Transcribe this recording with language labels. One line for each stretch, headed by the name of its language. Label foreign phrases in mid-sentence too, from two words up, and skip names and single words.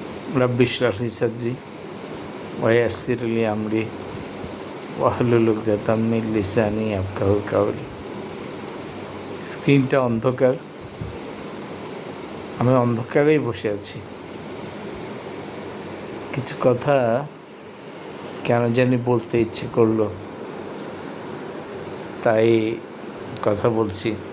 Arabic: رب اشرح لي صدري ويسر لي أمري واحلل عقدة من لساني يفقهوا قولي.
Bangla: স্ক্রিনটা অন্ধকার, আমি অন্ধকারেই বসে আছি। কিছু কথা কেন জানি বলতে ইচ্ছে করলো, তাই কথা বলছি।